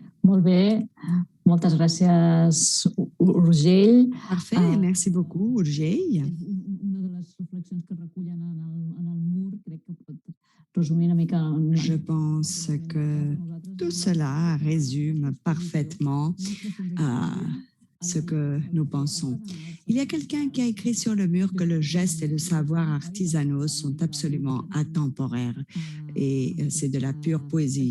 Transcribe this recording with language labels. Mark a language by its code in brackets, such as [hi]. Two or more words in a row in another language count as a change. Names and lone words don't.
[ca] Molt bé. Moltes gràcies, Urgell. [fr] Parfait, merci beaucoup, Urgell. [ca] Una de les reflexions que recullen en el mur, crec que pot Resumir una mica... [fr] Je pense que tout cela résume parfaitement ce que nous pensons. Il y a quelqu'un qui a écrit sur le mur que le geste et le savoir artisanaux sont absolument atemporaires et c'est de la pure poésie.